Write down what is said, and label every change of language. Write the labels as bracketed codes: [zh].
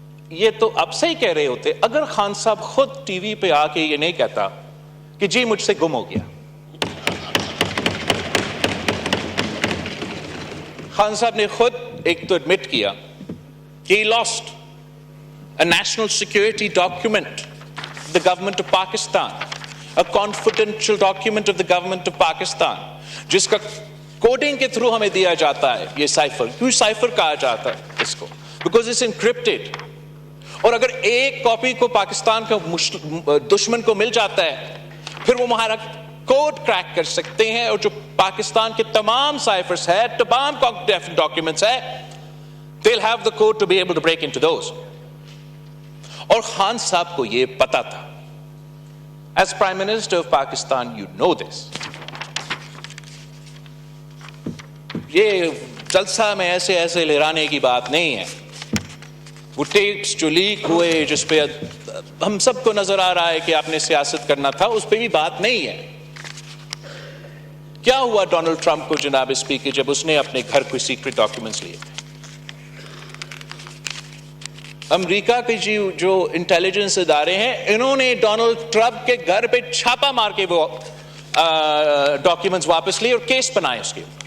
[ur] یہ تو اب سے ہی کہہ رہے ہوتے اگر خان صاحب خود ٹی وی پہ آ کے یہ نہیں کہتا کہ جی مجھ سے گم ہو گیا. خان صاحب نے خود ایک تو ایڈمٹ کیا کہ [en] he lost a national security document of the government of Pakistan, a confidential document of the government of Pakistan, [ur] جس کا کوڈنگ کے تھرو ہمیں دیا جاتا ہے. یہ سائفر, کیوں سائفر کہا جاتا ہے اس کو؟ [en] Because it's encrypted. [ur] اور اگر ایک کاپی کو پاکستان کا دشمن کو مل جاتا ہے پھر وہ ہمارا کوڈ کریک کر سکتے ہیں, اور جو پاکستان کے تمام سائفرز ہے, تمام ڈاکیومنٹس ہے, [en] they'll have the code to be able to break into those. [ur] اور خان صاحب کو یہ پتا تھا. [en] As Prime Minister of Pakistan, you know this. [ur] یہ جلسہ میں ایسے ایسے لہرانے کی بات نہیں ہے. وہ ٹیپس جو لیک ہوئے جس پہ ہم سب کو نظر آ رہا ہے کہ آپ نے سیاست کرنا تھا, اس پہ بھی بات نہیں ہے. کیا ہوا ڈونلڈ ٹرمپ کو جناب اسپیکر جب اس نے اپنے گھر کوئی سیکرٹ ڈاکیومنٹس لیے؟ امریکہ کے جو انٹیلیجنس ادارے ہیں انہوں نے ڈونلڈ ٹرمپ کے گھر پہ چھاپا مار کے وہ ڈاکیومنٹس واپس لیے اور کیس بنائے اس کے.